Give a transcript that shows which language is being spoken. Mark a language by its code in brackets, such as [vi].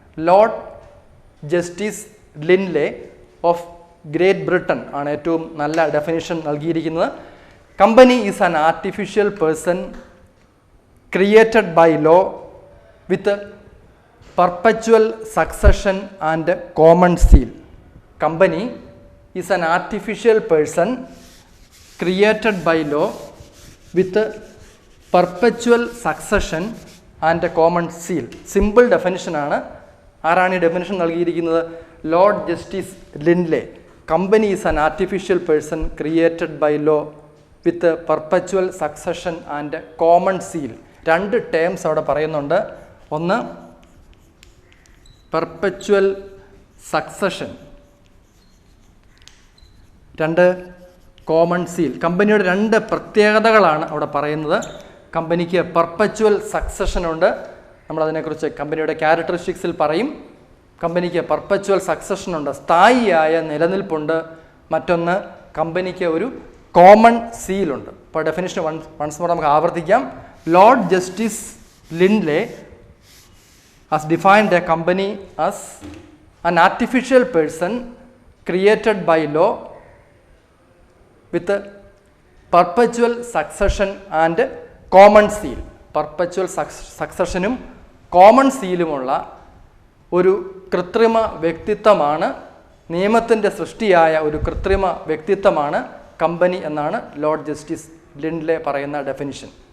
[ml] Lord justice ലിൻഡ്ലെ of great Britain ആണ് ഏറ്റവും നല്ല ഡെഫിനിഷൻ നൽകിയിരിക്കുന്നത്. [en] Company is an artificial person created by law with perpetual succession and common seal. Company is an artificial person created by law with perpetual succession and common seal. Simple definition ആണ്. [ml] ആരാണ് ഈ definition നൽകിയിരിക്കുന്നത്? Lord justice ലിൻഡ്ലെ. [en] Company is an artificial person created by law with perpetual succession and common seal. [ml] 2 terms അവിടെ പറയുന്നുണ്ട്. ഒന്ന് perpetual succession, 2 common seal. കമ്പനിയുടെ 2 പ്രത്യേകതകളാണ് അവിടെ പറയുന്നത്. കമ്പനിക്ക് പെർപ്പച്വൽ സക്സഷൻ ഉണ്ട്. നമ്മളതിനെക്കുറിച്ച് കമ്പനിയുടെ ക്യാരക്ടറിസ്റ്റിക്സിൽ പറയും. കമ്പനിക്ക് പെർപ്പച്വൽ സക്സഷൻ ഉണ്ട്, സ്ഥായിയായ നിലനിൽപ്പുണ്ട്. മറ്റൊന്ന്, കമ്പനിക്ക് ഒരു കോമൺ സീലുണ്ട്. ഇപ്പോൾ ഡെഫിനിഷൻ [en] once more [ml] നമുക്ക് ആവർത്തിക്കാം. [en] Lord Justice Lindley has defined a company as an artificial person created by law with perpetual succession and common seal. [ml] Perpetual സക്സഷനും common സീലുമുള്ള ഒരു കൃത്രിമ വ്യക്തിത്വമാണ്, നിയമത്തിൻ്റെ സൃഷ്ടിയായ ഒരു കൃത്രിമ വ്യക്തിത്വമാണ് കമ്പനി എന്നാണ് ലോർഡ് ജസ്റ്റിസ് ലിൻഡ്ലെ പറയുന്ന ഡെഫിനിഷൻ.